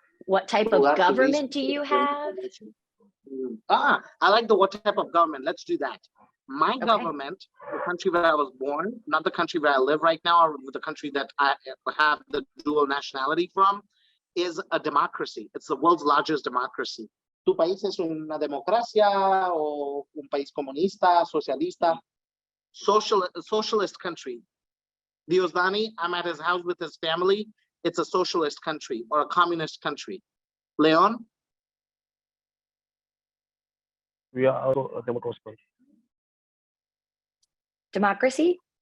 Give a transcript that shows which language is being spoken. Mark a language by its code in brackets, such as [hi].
[en] What type of government do you have? I like the what type of government. Let's do that. My Okay. government, the country where I was born, not the country where I live right now, or the country that I have the dual nationality from, is a democracy. It's the world's largest democracy. [es] ¿Tu país es una democracia o un país comunista, socialista? [en] Socialist country. Diosdani, I'm at his house with his family. It's a socialist country or a communist country. Leon? We are also a democracy country. Democracy?